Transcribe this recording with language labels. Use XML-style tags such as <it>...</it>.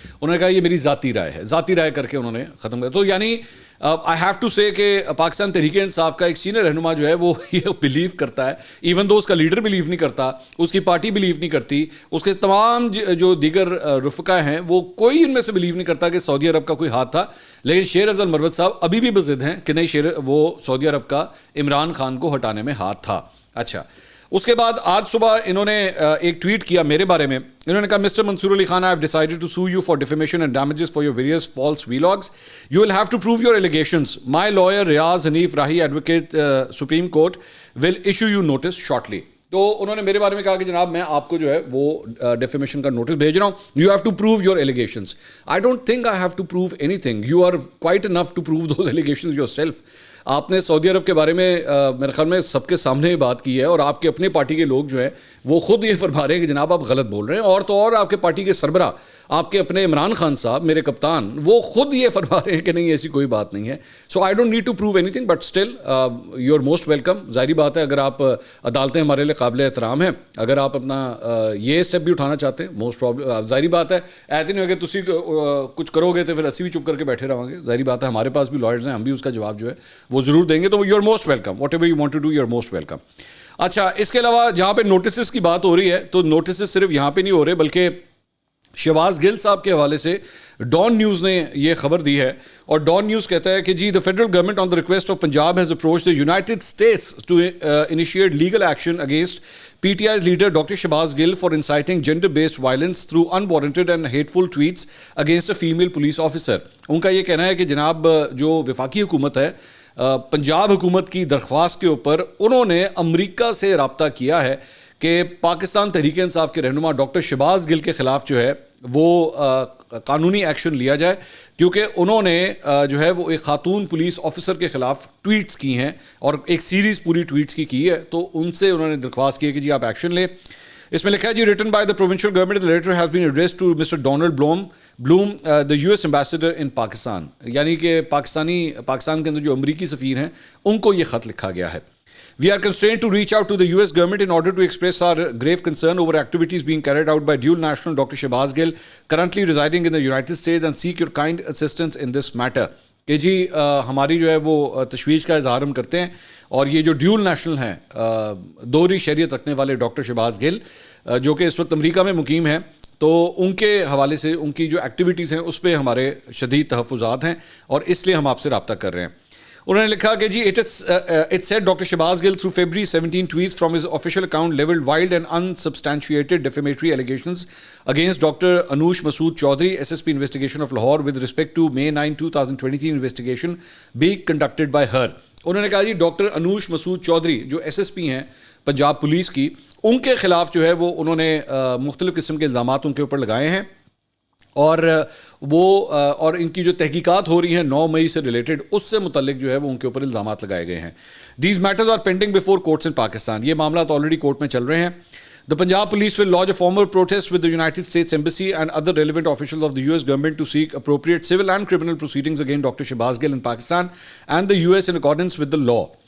<ur>انہوں نے کہا یہ میری ذاتی رائے ہے, ذاتی رائے کر کے انہوں نے ختم کیا. تو یعنی</ur> <en>I have to سے</en> <ur>کہ پاکستان تحریک انصاف کا ایک سینئر رہنما جو ہے وہ یہ بلیو کرتا ہے, ایون دو اس کا لیڈر بلیو نہیں کرتا, اس کی پارٹی بلیو نہیں کرتی, اس کے تمام جو دیگر رفقا ہیں وہ کوئی ان میں سے بلیو نہیں کرتا کہ سعودی عرب کا کوئی ہاتھ تھا. لیکن شیر افضل مروت صاحب ابھی بھی بضد ہیں کہ نہیں وہ سعودی عرب کا عمران خان کو ہٹانے میں ہاتھ تھا. اچھا, اس کے بعد آج صبح انہوں نے ایک ٹویٹ کیا میرے بارے میں. انہوں نے کہا</ur> <en>Mister Mansoor Ali Khan, I have decided to sue you for defamation and damages for your various false vlogs. You will have to prove your allegations. My lawyer Riaz Hanif Rahi, advocate Supreme Court, will issue you notice shortly.</en> <ur>تو انہوں نے میرے بارے میں کہا کہ جناب میں آپ کو جو ہے وہ ڈیفیمیشن کا نوٹس بھیج رہا ہوں.</ur> <en>You have to prove your allegations. I don't think I have to prove anything. You are quite enough to prove those allegations yourself.</en> <ur>آپ نے سعودی عرب کے بارے میں میرے خیال میں سب کے سامنے یہ بات کی ہے اور آپ کے اپنے پارٹی کے لوگ جو ہیں وہ خود یہ فرما رہے ہیں کہ جناب آپ غلط بول رہے ہیں. اور تو اور آپ کے پارٹی کے سربراہ آپ کے اپنے عمران خان صاحب میرے کپتان وہ خود یہ فرما رہے ہیں کہ نہیں ایسی کوئی بات نہیں ہے.</ur> <en>So I don't need to prove anything, but still you are most welcome.</en> <ur>ظاہری بات ہے اگر آپ عدالتیں ہمارے لیے قابل احترام ہیں, اگر آپ اپنا یہ اسٹیپ بھی اٹھانا چاہتے ہیں موسٹ پرابلم ظاہری بات ہے ایسے نہیں ہوگا</ur> <pa>تسی کچھ کرو گے تو پھر اسی بھی چپ کر کے بیٹھے رہو گے.</pa> <ur>ظاہری بات ہے ہمارے پاس بھی لائرز ہیں, ہم بھی اس کا جواب جو ہے وہ ضرور دیں گے. تو</ur> <en>you are most welcome,</en> <ur>what ever you want to do you are most welcome. اچھا, اس کے علاوہ جہاں پہ نوٹسز کی بات ہو رہی ہے تو نوٹسز صرف یہاں پہ نہیں ہو رہے بلکہ شہباز گل صاحب کے حوالے سے ڈان نیوز نے یہ خبر دی ہے. اور ڈان نیوز کہتا ہے کہ جی</ur> <en>the federal government on the request of Punjab has approached the United States to initiate legal action against PTI's leader Dr. Shahbaz Gill for inciting gender-based violence through unwarranted and hateful tweets against a female police officer.</en> <ur>ان کا یہ کہنا ہے کہ جناب جو وفاقی حکومت ہے پنجاب حکومت کی درخواست کے اوپر انہوں نے امریکہ سے رابطہ کیا ہے کہ پاکستان تحریک انصاف کے رہنما ڈاکٹر شہباز گل کے خلاف جو ہے وہ قانونی ایکشن لیا جائے, کیونکہ انہوں نے جو ہے وہ ایک خاتون پولیس آفیسر کے خلاف ٹویٹس کی ہیں اور ایک سیریز پوری ٹویٹس کی ہے. تو ان سے انہوں نے درخواست کی ہے کہ جی آپ ایکشن لیں. اس میں لکھا ہے جی</ur> <en>Written by the provincial government the letter has been addressed to Mr. Donald Blum, the US ambassador in Pakistan.</en> <ur>یعنی کہ پاکستان کے اندر جو امریکی سفیر ہیں ان کو یہ خط لکھا گیا ہے.</ur> <en>We are constrained to reach out to the US government in order to express our grave concern over activities being carried out by dual national Dr. Shahbaz Gill, currently residing in the United States, and seek your kind assistance in this matter.</en> <ur>کہ جی ہماری جو ہے وہ تشویش کا اظہار ہم کرتے ہیں اور یہ جو ڈیول نیشنل ہیں دوہری شہریت رکھنے والے ڈاکٹر شہباز گل جو کہ اس وقت امریکہ میں مقیم ہیں, تو ان کے حوالے سے ان کی جو ایکٹیویٹیز ہیں اس پہ ہمارے شدید تحفظات ہیں اور اس لیے ہم آپ سے رابطہ کر رہے ہیں. انہوں نے لکھا کہ جی</ur> <en>it said Dr. Shahbaz Gill through February 17 tweets from his official account leveled wild and unsubstantiated defamatory allegations against Dr. Anush Masood Chaudhary, SSP investigation of Lahore with respect to May 9, 2023 investigation being conducted by her.</en> <ur>انہوں نے کہا جی doctor Anoosh مسعود چودھری جو SSP ہیں Punjab police کی, ان کے خلاف جو ہے وہ انہوں نے مختلف قسم کے الزامات ان کے اوپر لگائے ہیں اور وہ اور ان کی جو تحقیقات ہو رہی ہیں 9 مئی سے ریلیٹڈ، اس سے متعلق جو ہے وہ ان کے اوپر الزامات لگائے گئے ہیں.</ur> <en>These matters are pending before courts in Pakistan.</en> <ur>یہ معاملات آلریڈی کورٹ میں چل رہے ہیں.</ur> <en>The Punjab police will lodge a formal protest with the United States Embassy and other relevant officials of the US government to seek appropriate civil and criminal proceedings against Dr. Shahbaz Gill in Pakistan and the US in accordance with the law.</en>